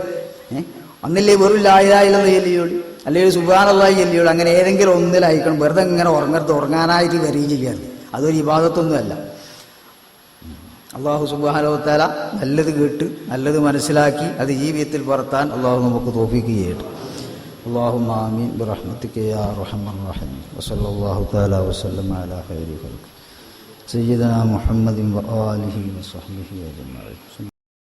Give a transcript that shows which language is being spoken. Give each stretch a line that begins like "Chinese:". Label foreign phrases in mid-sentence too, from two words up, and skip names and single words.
Malayalam: അന്നില്ലേ വെറും
Arabic: لا إله إلا الله
Malayalam: ചെല്ലിയോളൂ, അല്ലെങ്കിൽ സുബ്ഹാനല്ലാഹി ചെല്ലിയോളൂ. അങ്ങനെ ഏതെങ്കിലും ഒന്നിലായിക്കണം. വെറുതെ ഇങ്ങനെ ഉറങ്ങാനായിട്ട് വരികയും ചെയ്യാറ് അതൊരു ഇബാദത്തൊന്നുമല്ല.
Arabic: الله سبحانه و تعالى
Malayalam: നല്ലത് കേട്ട് നല്ലത് മനസ്സിലാക്കി അത് ജീവിതത്തിൽ പകർത്താൻ അള്ളാഹു നമുക്ക് തൗഫീഖ് ചെയ്യട്ടെ.
Arabic: اللهم آمين برحمتك يا أرحم الراحمين وصلى الله تعالى وسلم على خير خلق سيدنا محمد وآله وصحبه أجمعين.